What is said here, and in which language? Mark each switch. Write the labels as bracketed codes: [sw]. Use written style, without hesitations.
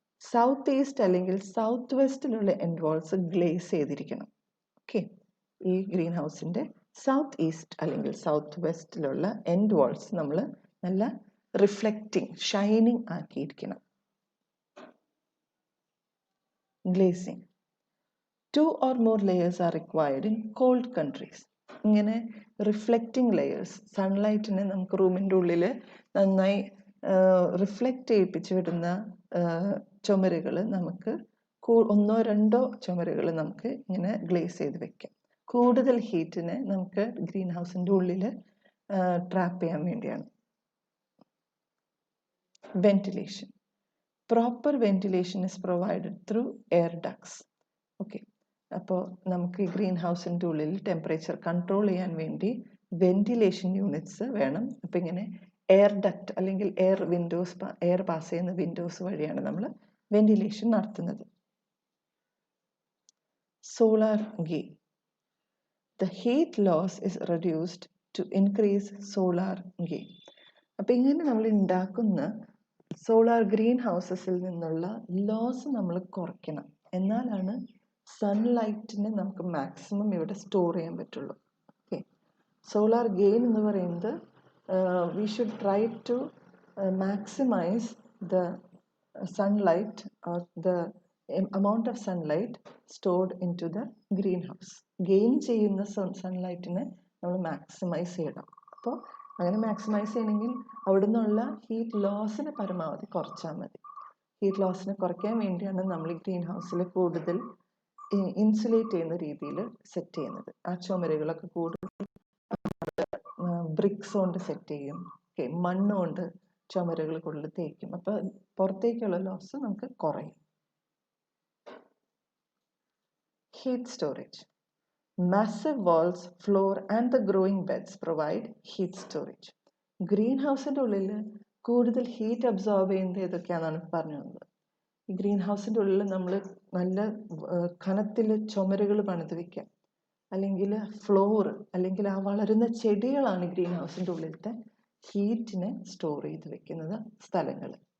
[ml] South east അല്ലെങ്കിൽ south വെസ്റ്റിലുള്ള end walls glaze ചെയ്തിരിക്കണം. Okay, ഈ ഗ്രീൻ ഹൗസിൻ്റെ സൗത്ത് ഈസ്റ്റ് അല്ലെങ്കിൽ സൗത്ത് വെസ്റ്റിലുള്ള എൻഡ് വാൾസ് നമ്മൾ നല്ല reflecting, shining ആക്കിയിരിക്കണം. [en] Glazing. 2 or more layers are required in cold countries. [ml] ഇങ്ങനെ റിഫ്ലക്റ്റിംഗ് ലെയേഴ്സ്, സൺലൈറ്റിനെ നമുക്ക് റൂമിൻ്റെ ഉള്ളിൽ നന്നായി റിഫ്ലക്റ്റ് ചെയ്യിപ്പിച്ച് വിടുന്ന ചുമരുകൾ നമുക്ക് ഒന്നോ രണ്ടോ ചുമരുകൾ നമുക്ക് ഇങ്ങനെ ഗ്ലേസ് ചെയ്ത് വെക്കാം. കൂടുതൽ ഹീറ്റിനെ നമുക്ക് ഗ്രീൻ ഹൗസിൻ്റെ ഉള്ളിൽ ട്രാപ്പ് ചെയ്യാൻ വേണ്ടിയാണ്. [en] Ventilation. Proper ventilation is provided through air ducts. [ml] Okay, അപ്പോൾ നമുക്ക് ഈ ഗ്രീൻ ഹൗസിൻ്റെ ഉള്ളിൽ ടെമ്പറേച്ചർ കൺട്രോൾ ചെയ്യാൻ വേണ്ടി വെന്റിലേഷൻ യൂണിറ്റ്സ് വേണം. അപ്പോൾ ഇങ്ങനെ എയർ ഡക്റ്റ് അല്ലെങ്കിൽ എയർ പാസ് ചെയ്യുന്ന വിൻഡോസ് വഴിയാണ് നമ്മൾ വെന്റിലേഷൻ നടത്തുന്നത്. [en] Solar gain. The heat loss is reduced to increase solar gain. [ml] അപ്പോൾ ഇങ്ങനെ നമ്മൾ ഉണ്ടാക്കുന്ന സോളാർ ഗ്രീൻ ഹൗസസിൽ നിന്നുള്ള ലോസ് നമ്മൾ കുറയ്ക്കണം. എന്നാലാണ് സൺലൈറ്റിനെ നമുക്ക് മാക്സിമം ഇവിടെ സ്റ്റോർ ചെയ്യാൻ പറ്റുള്ളൂ. ഓക്കെ, സോളാർ ഗെയിൻ എന്ന് പറയുന്നത് [en] We should try to maximise the sunlight or the amount of sunlight stored into the greenhouse. [ml] Gain ചെയ്യുന്ന സൺലൈറ്റിനെ നമ്മൾ മാക്സിമൈസ് ചെയ്യണം. അപ്പോൾ അങ്ങനെ മാക്സിമൈസ് ചെയ്യണമെങ്കിൽ അവിടെ നിന്നുള്ള ഹീറ്റ് ലോസിനെ പരമാവധി കുറച്ചാൽ മതി. ഹീറ്റ് ലോസിനെ കുറയ്ക്കാൻ വേണ്ടിയാണ് നമ്മൾ ഈ ഗ്രീൻ ഹൗസിൽ കൂടുതൽ ഇൻസുലേറ്റ് ചെയ്യുന്ന രീതിയിൽ സെറ്റ് ചെയ്യുന്നത്. ആ ചുമരുകളൊക്കെ കൂടുതൽ ബ്രിക്സ് കൊണ്ട് സെറ്റ് ചെയ്യും. ഓക്കെ, മണ്ണ് കൊണ്ട് ചുമരുകൾ കൂടുതൽ തേക്കും. അപ്പോൾ പുറത്തേക്കുള്ള ലോസ് നമുക്ക് കുറയും. [en] Heat storage. Massive walls, floor and the growing beds provide heat storage. [ml] Green ഹൗസിൻ്റെ ഉള്ളിൽ കൂടുതൽ ഹീറ്റ് അബ്സോർബ് ചെയ്യുന്നത് ഏതൊക്കെയാണെന്നാണ് പറഞ്ഞു തന്നത്. ഈ ഗ്രീൻ ഹൗസിൻ്റെ ഉള്ളിൽ നമ്മൾ നല്ല കനത്തിൽ ചുമരുകൾ പണിത് വയ്ക്കാം, അല്ലെങ്കിൽ ഫ്ലോർ, അല്ലെങ്കിൽ ആ വളരുന്ന ചെടികളാണ് ഗ്രീൻ ഹൗസിൻ്റെ ഉള്ളിലത്തെ ഹീറ്റിനെ സ്റ്റോർ ചെയ്ത് വെക്കുന്നത് സ്ഥലങ്ങൾ.